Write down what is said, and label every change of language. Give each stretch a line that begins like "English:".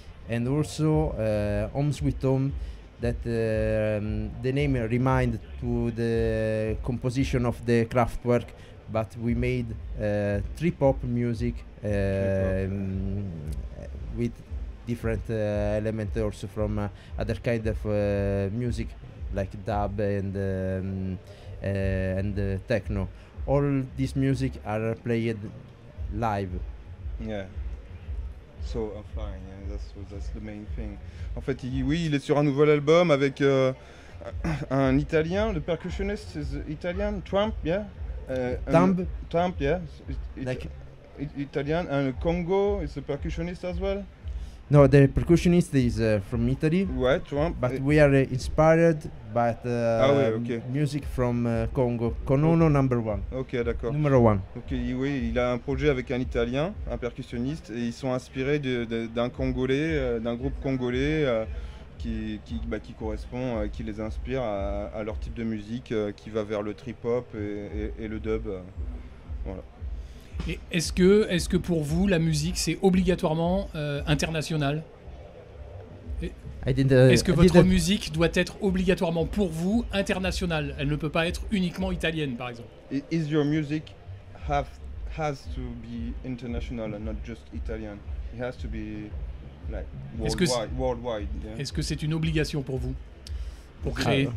English: And also Homes with Home, that the name remind to the composition of the Kraftwerk, but we made trip-hop music with different elements also from other kind of music like dub and techno. All this music are played live. Yeah. So offline, yeah, that's the main thing.
French: En fait, il est sur un nouvel album avec un Italien, le percussionniste
English: is Italian, Trump, yeah. Trump, yeah. Like Italian, and Congo is a percussionist as well. No, the percussionist is from Italy.
French: Ouais, Trump.
English: But we are inspired by okay. music from Congo. Konono #1.
French: Ok, d'accord. Numéro 1. Ok, oui, il a un projet avec un Italien, un percussionniste, et ils sont inspirés d'un Congolais, d'un groupe congolais qui correspond, qui les inspire à leur type de musique, qui va vers le trip-hop et le dub. Voilà. Et est-ce que pour vous, la musique, c'est obligatoirement international? Est-ce que votre musique doit être obligatoirement pour vous internationale? Elle ne peut pas être uniquement italienne, par exemple.
English: Is your music has to be international and not just Italian? It has to be like worldwide. Yeah?
French: Est-ce que c'est une obligation pour vous pour créer?